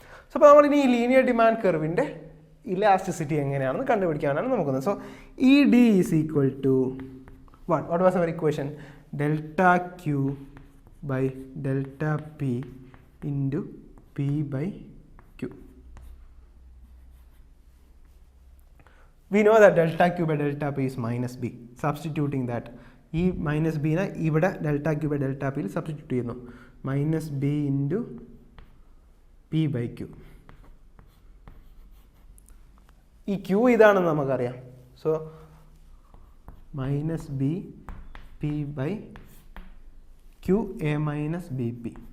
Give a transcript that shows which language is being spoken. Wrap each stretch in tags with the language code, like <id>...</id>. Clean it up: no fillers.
<ml>So അപ്പോൾ നമ്മളിനി ഈ ലീനിയർ ഡിമാൻഡ് കർവിൻ്റെ ഇലാസ്റ്റിസിറ്റി എങ്ങനെയാണെന്ന് കണ്ടുപിടിക്കാനാണ് നോക്കുന്നത്.</ml> <en>So E D is equal to what was our equation? Delta Q by delta P into P by Q. We know that delta Q by delta P is minus B. Substituting that,</en> <ml>ഈ minus ബീനെ ഇവിടെ delta Q by delta പിയിൽ substitute ചെയ്യുന്നു.</ml> <en>Minus B into P by Q.</en> <ml>ഈ Q ഇതാണെന്ന് നമുക്കറിയാം.</ml> <en>So minus B P by Q A minus B P.</en>